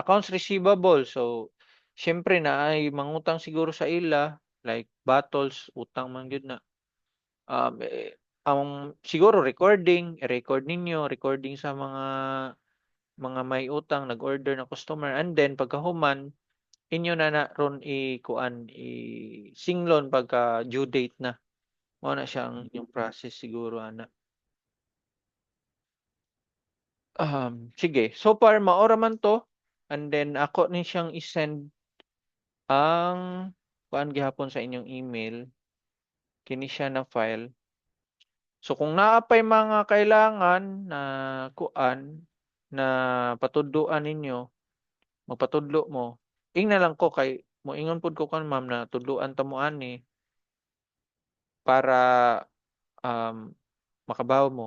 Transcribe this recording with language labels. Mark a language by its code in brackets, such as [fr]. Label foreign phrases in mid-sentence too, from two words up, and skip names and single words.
[en] Accounts receivable, [ceb] so, syempre na ay mangutang siguro sa ila, like bottles, utang man yun na. Ang siguro recording, i-record ninyo, recording sa mga may utang, nag-order na customer, [en] and then [ceb] pagkahuman, inyo na na ron i-kuan i-singlon pagka [en] due date [ceb] na. Mao na siya ang yung process siguro ana. Sige. So far maora man to, [en] and then [ceb] ako ni siyang i-send ang kuan gihapon sa inyong email kini siya na file. So kung naa pay mga kailangan na kuan na patudloan ninyo, magpatudlo mo. Ing na lang ko kay mo ingon pud ko kan ma'am na tudloan ta mo ani para um, makabaw mo.